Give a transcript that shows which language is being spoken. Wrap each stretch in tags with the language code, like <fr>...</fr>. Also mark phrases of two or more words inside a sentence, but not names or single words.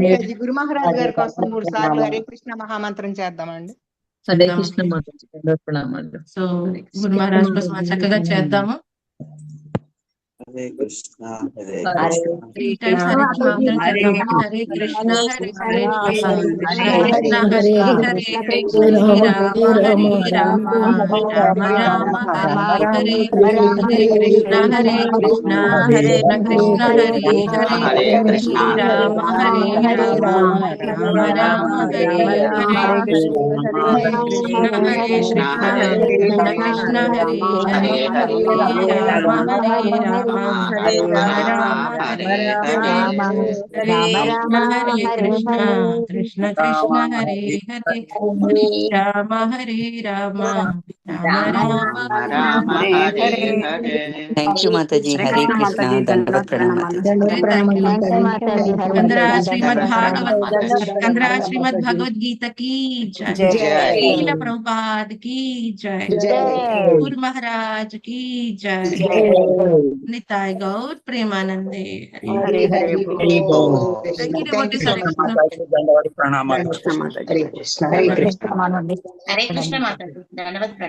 <te>మాతాజీ గురు మహారాజ్ గారి కోసం 3 సార్లు హరే కృష్ణ మహామంత్రం చేద్దామండి. హరే కృష్ణ మాతాజీ. దండవత్ ప్రణామాలు. సో గురు మహారాజ్ కోసం మనం చక్కగా చేద్దాము.</te> <sa>హరే కృష్ణ హరే హరే కృష్ణ హరే కృష్ణ హరే కృష్ణ కృష్ణ హరే హరే హరే రామ రామ రామ హరే హరే హరే కృష్ణ హరే కృష్ణ కృష్ణ హరే హరే హరే రామ హరే రామ రామ రామ హరే హరే హరే కృష్ణ హరే కృష్ణ కృష్ణ హరే హరే హరే రామ హరే రామ హరే రామ హరే హరే హరే కృష్ణ కృష్ణ కృష్ణ హరే హరే రామ హరే రామ రామ రామ హరే హరే.</sa> <en>thank you</en> <te>మాతాజీ. హరే కృష్ణ. దండవత్ ప్రణామాలు.</te> <hi>శ్రీమద్ భగవద్గీత की जय, శ్రీల ప్రభుపాద్ की जय, గురు మహారాజ్ की जय,</hi> <bn>নিতাই গৌর প্রেমানন্দে.</bn> <sa>హరే హరే</sa> <te>దండవత్ ప్రణామాలు.</te> <sa>హరే కృష్ణ హరే కృష్ణ.</sa> <te>హరే కృష్ణ మాతాజీ. దండవత్ ప్రణామాలు.</te>